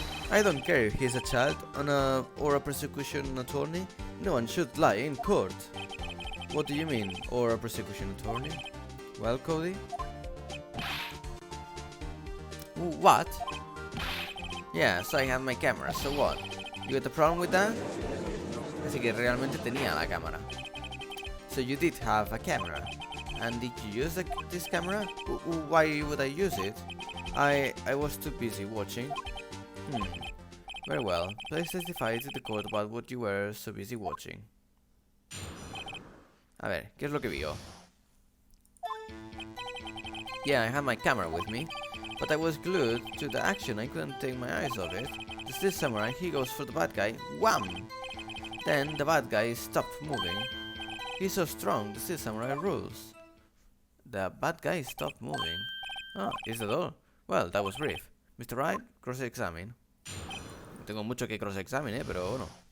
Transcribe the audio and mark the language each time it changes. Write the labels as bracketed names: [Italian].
[English] I don't care if he's a child or a prosecution attorney. No one should lie in court. What do you mean, or a prosecution attorney? Well, Cody? What? Yeah, so I have my camera, so what? You got a problem with that? [Spanish] Así que realmente tenía la cámara. [English] So you did have a camera. And did you use this camera? Why would I use it? I was too busy watching. Very well. Please testify to the court about what you were so busy watching. [Spanish] A ver, ¿qué es lo que vio? [English] Yeah, I had my camera with me, but I was glued to the action. I couldn't take my eyes off it. The steel samurai, he goes for the bad guy. Wham! Then the bad guy stopped moving. He's so strong, the steel samurai rules. The bad guy stopped moving. Oh, is that all? Well, that was brief. Mr. Wright, cross-examine. [Spanish] No tengo mucho que cross-examine, pero bueno.